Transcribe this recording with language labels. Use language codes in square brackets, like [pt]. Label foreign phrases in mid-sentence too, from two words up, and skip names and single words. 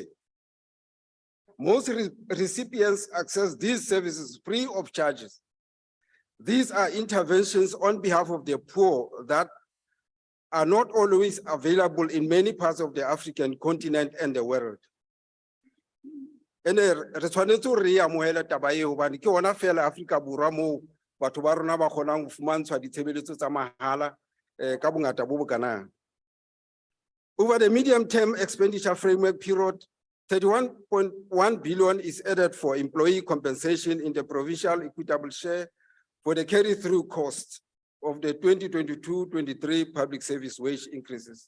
[en] Most recipients access these services free of charges. These are interventions on behalf of the poor that are not always available in many parts of the African continent and the world. [st] Ene re tshwanetse re amohela taba eo hobane ke ona fela Afrika Borwa moo batho ba rona ba kgonang ho fumantshwa ditshebeletso tsa mahala ka bongata bo bokanang. [en] Over the medium-term expenditure framework period, 31.1 billion is added for employee compensation in the provincial equitable share for the carry-through costs of the 2022-23 public service wage increases.